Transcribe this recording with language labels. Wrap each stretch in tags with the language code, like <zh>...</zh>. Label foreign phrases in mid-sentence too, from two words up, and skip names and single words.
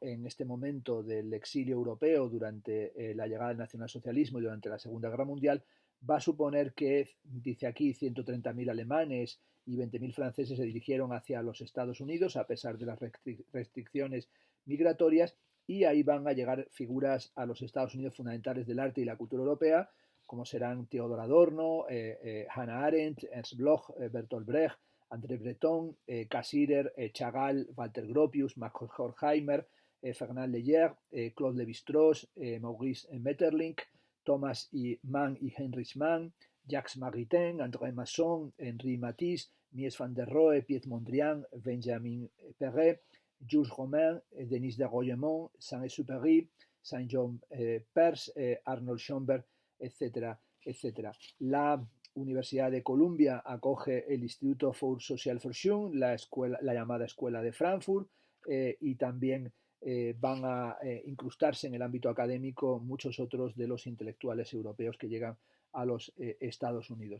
<es>en este momento del exilio europeo durante la llegada del nacionalsocialismo y durante la Segunda Guerra Mundial va a suponer que, dice aquí, 130.000 alemanes y 20.000 franceses se dirigieron hacia los Estados Unidos a pesar de las restricciones migratorias, y ahí van a llegar figuras a los Estados Unidos fundamentales del arte y la cultura europea, como serán Theodor Adorno, Hannah Arendt, Ernst Bloch, Bertolt Brecht, André Breton, Cassirer, Chagall, Walter Gropius, Max Horkheimer, Fernand Leyer, Claude Lévi-Strauss, Maurice Maeterlinck, Thomas Mann y Heinrich Mann, Jacques Maritain, André Masson, Henri Matisse, Mies van der Rohe, Piet Mondrian, Benjamin Perret, Jules Romain, Denis de Royemont, Saint-Exupéry, Saint-John Perse, Arnold Schoenberg, etcétera, etcétera. La Universidad de Columbia acoge el Instituto für Sozialforschung, la llamada Escuela de Frankfurt, y también van a incrustarse en el ámbito académico muchos otros de los intelectuales europeos que llegan a los Estados Unidos.</es>